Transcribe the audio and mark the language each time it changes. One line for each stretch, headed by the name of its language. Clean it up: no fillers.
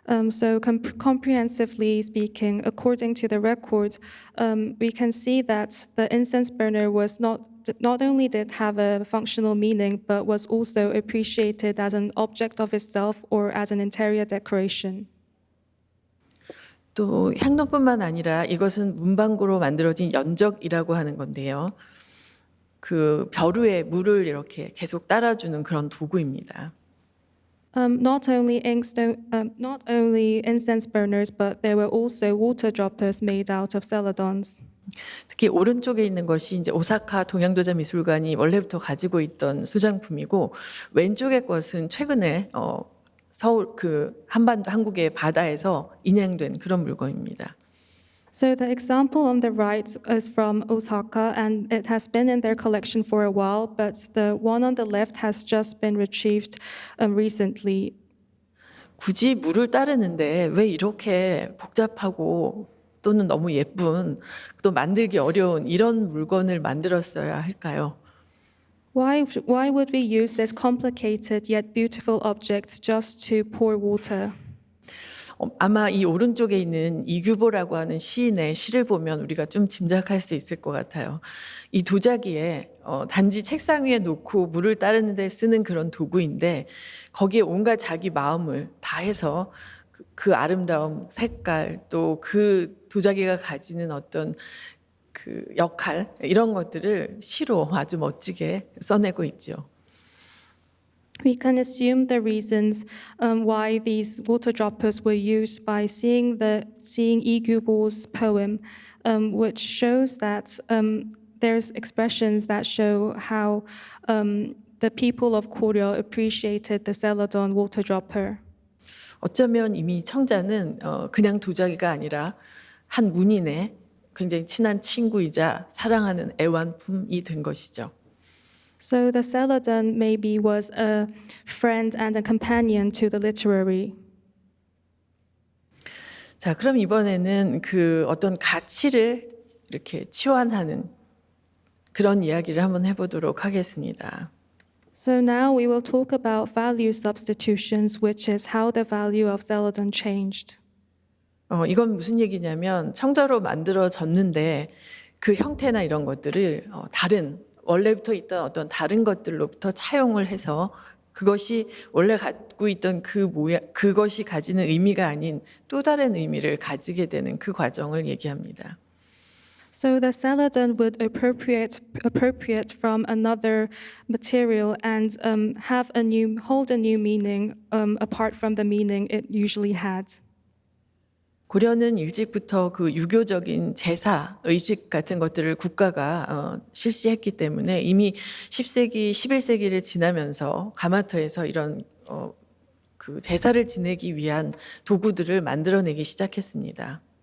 English: So comprehensively speaking, according to the record, we can see that the incense burner was not only did have a functional meaning, but was also appreciated as an object of itself or as an interior decoration.
Korean: 또 향로뿐만 아니라 이것은 문방구로 만들어진 연적이라고 하는 건데요. 그 벼루에 물을 이렇게 계속 따라주는 그런 도구입니다.
English: Not only incense burners, but there were also water droppers made out of celadons.
Korean: 특히 오른쪽에 있는 것이 이제 오사카 동양도자 미술관이 원래부터 가지고 있던 소장품이고 왼쪽의 것은 최근에 서울 그 한국의 바다에서 인양된 그런 물건입니다.
English: So the example on the right is from Osaka, and it has been in their collection for a while, but the one on the left has just been retrieved recently.
Korean: 굳이 물을 따르는데 왜 이렇게 복잡하고 또는 너무 예쁜 또 만들기 어려운 이런 물건을 만들었어야 할까요?
English: Why would we use this complicated yet beautiful object just to pour water?
Korean: 아마 이 오른쪽에 있는 이규보라고 하는 시인의 시를 보면 우리가 좀 짐작할 수 있을 것 같아요. 이 도자기에 단지 책상 위에 놓고 물을 따르는 데 쓰는 그런 도구인데 거기에 온갖 자기 마음을 다해서 그 아름다움, 색깔 또 그 도자기가 가지는 어떤 그 역할 이런 것들을 시로 아주 멋지게 써내고 있죠.
English: We can assume the reasons why these water droppers were used by seeing Lee Gyubo's poem, which shows that there's expressions that show how the people of Goryeo appreciated the celadon water dropper.
Korean: 어쩌면 이미 청자는 그냥 도자기가 아니라 한 문인의 굉장히 친한 친구이자 사랑하는 애완품이 된 것이죠.
English: So the celadon maybe was a friend and a companion to the literary.
Korean: 자, 그럼 이번에는 그 어떤 가치를 이렇게 치환하는 그런 이야기를 한번 해보도록 하겠습니다.
English: So now we will talk about value substitutions, which is how the value of celadon changed.
Korean: 이건 무슨 얘기냐면 청자로 만들어졌는데 그 형태나 이런 것들을 다른 원래부터 있던 어떤 다른 것들로부터 차용을 해서 그것이 원래 갖고 있던 그 모양, 그것이 가지는 의미가 아닌 또 다른 의미를 가지게 되는 그 과정을 얘기합니다.
English: So the celadon would appropriate from another material and hold a new meaning apart from the meaning it usually had.
Korean: 고려는 일찍부터 그 유교적인 제사, 의식 같은 것들을 국가가 실시했기 때문에 이미 10세기, 11세기를 지나면서 가마터에서 이런 그 제사를 지내기 위한 도구들을 만들어내기 시작했습니다.